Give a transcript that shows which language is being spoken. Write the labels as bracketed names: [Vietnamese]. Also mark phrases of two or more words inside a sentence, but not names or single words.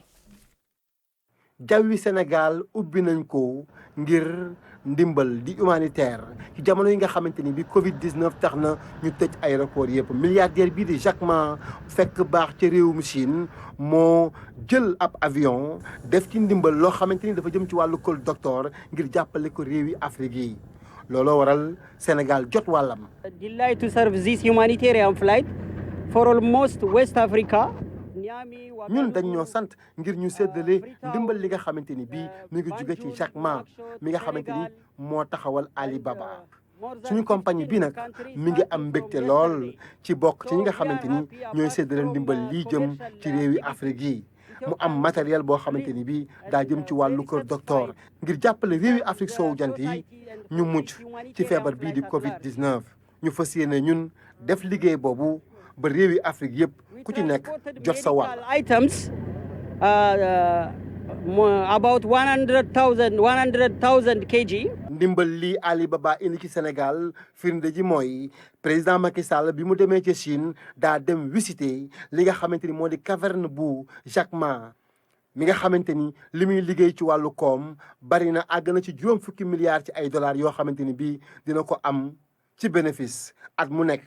[Wolof] jawwi Sénégal ubbi nañ ko ngir ndimbal di humanitaire ci jamono yi nga xamante ni bi Covid 19 tax na ñu tëj aéroport yëpp milliardaire bii di Jack Ma fekk baax ca réewum Chine moo jël ab avion def ci ndimbal loo xamante ni dafa jëm ci wàllu kol docteur ngir jàppale ko réewi Afrique yi looloo waral Sénégal jot wàllam. [English] Delighted to serve this humanitarian flight for almost West Africa. [Wolof] ñun dañ ñoo sant ngir ñu séddale ndimbal li nga xamante ni bii mi ngi jóge ci Jack Ma mi nga xamante ni moo taxawal Alibaba suñu compagnie bi nag mi ngi am mbégte lool ci bokk ci ñi nga xamante ni ñooy séddale ndimbal lii jëm ci réewi Afrique yi mu am matériel boo xamante ni bii daa jëm ci wàllu kër docteur ngir jàppale réewi Afrique soowu jant yi ñu mucc ci feebar bii di Covid 19 ñu fas yéene ñun def liggéey boobu ba réewi Afrique yëpp ku ci nekk jot sa wàll. [English] items about 100,000 kg. [Wolof] ndimbal lii Alibaba indi ci Sénégal firnde ji mooy président Macky Sall bi mu demee ca Chine daa dem visiter li nga xamante ni moo di caverne bu Jack Ma mi nga xamante ni li muy liggéey ci wàllu koom bari na àgg na ci 20 milliards ci ay dollars yoo xamante ni bii dina ko am ci bénéfice at mu nekk.